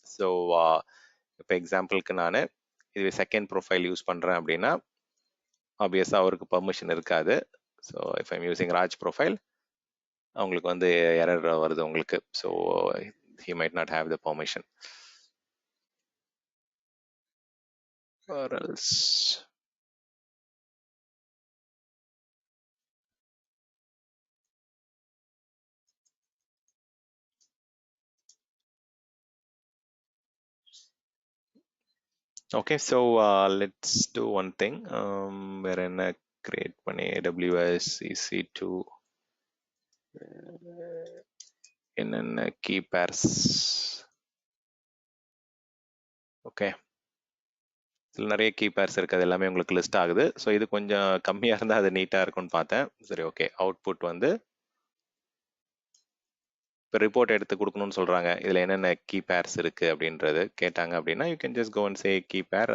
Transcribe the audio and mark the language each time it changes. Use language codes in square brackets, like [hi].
[ta] So இப்போ எக்ஸாம்பிளுக்கு நான் இதுவே செகண்ட் ப்ரொஃபைல் யூஸ் பண்ணுறேன் அப்படின்னா ஆப்வியஸாக அவருக்கு பர்மிஷன் இருக்காது. So [en] if I'm using [ta] Raj profile அவங்களுக்கு வந்து எரர் வருது உங்களுக்கு. [en] So he might not have the permission or else. Okay, so let's do one thing. We're in a create பண்ணி AWS EC2 என்னென்ன key pairs. [ta] ஓகே, இதில் நிறைய key purse இருக்குது, அது எல்லாமே உங்களுக்கு லிஸ்ட் ஆகுது. ஸோ இது கொஞ்சம் கம்மியாக இருந்தால் அது நீட்டாக இருக்கும்னு பார்த்தேன். சரி, ஓகே. அவுட்புட் வந்து இப்போ ரிப்போர்ட் எடுத்து கொடுக்கணும்னு சொல்கிறாங்க, இதில் என்னென்ன கீ பேர்ஸ் இருக்குது அப்படின்றது கேட்டாங்க அப்படின்னா [en] you can just go and say [ta] key பேர்.